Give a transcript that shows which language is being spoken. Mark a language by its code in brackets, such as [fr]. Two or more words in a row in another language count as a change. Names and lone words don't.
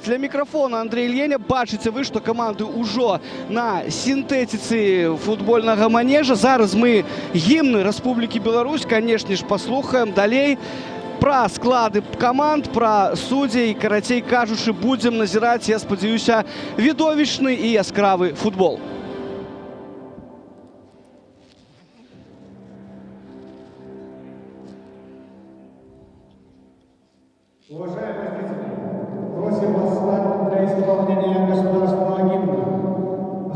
[be] Для мікрафона Андрей Ільеня. Бачыце вы, што каманды ўжо на сінтэтыцы футбольнага манежа. Зараз мы гімны Рэспублікі Беларусь, канешне ж, паслухаем далей пра склады каманд, пра суддзей. Карацей кажучы, будзем назіраць, я спадзяюся, відовішчны і яскравы футбол. [ru] Уважаемые зрители, просим вас встать для исполнения государственного гимна.